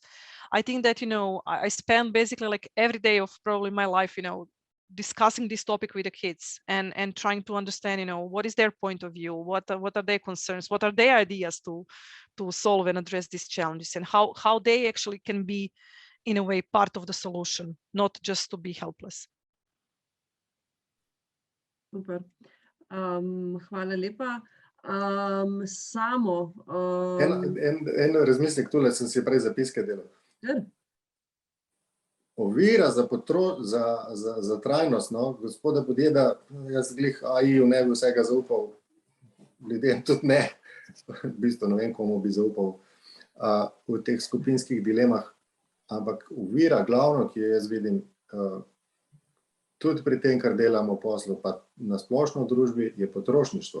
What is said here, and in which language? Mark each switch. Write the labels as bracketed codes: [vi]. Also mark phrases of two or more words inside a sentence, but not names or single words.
[en] I think that I spend basically like every day of probably my life discussing this topic with the kids and trying to understand what is their point of view, what are their concerns, what are their ideas to solve and address these challenges, and how they actually can be in a way part of the solution, not just to be helpless. [sl] Super. Hvala lepa. Samo. En razmislek, tule sem si prej zapiske delal. Ovira za trajnost, gospoda Podjeda, jaz glih AI-ju ne bi vsega zaupal, ljudem tudi ne, v bistvu ne vem, komu bi zaupal v teh skupinskih dilemah, ampak ovira glavno, ki jo jaz vidim, tudi pri tem, kar delamo v poslu, pa na splošno v družbi, je potrošništvo.